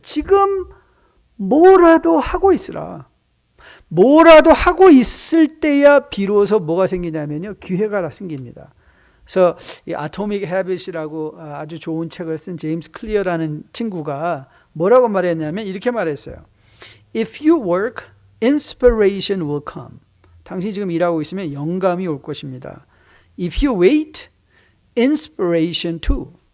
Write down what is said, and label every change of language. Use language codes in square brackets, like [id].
[ko] 지금 뭐라도 하고 있으라. 뭐라도 하고 있을 때야 비로소 뭐가 생기냐면요, 기회가 생깁니다. 그래서 이 아토믹 헤빗이라고 아주 좋은 책을 쓴 제임스 클리어라는 친구가 뭐라고 말했냐면 이렇게 말했어요. [en] If you work, inspiration will come. [ko] 당신이 지금 일하고 있으면 영감이 올 것입니다. [en] If you wait, inspiration too.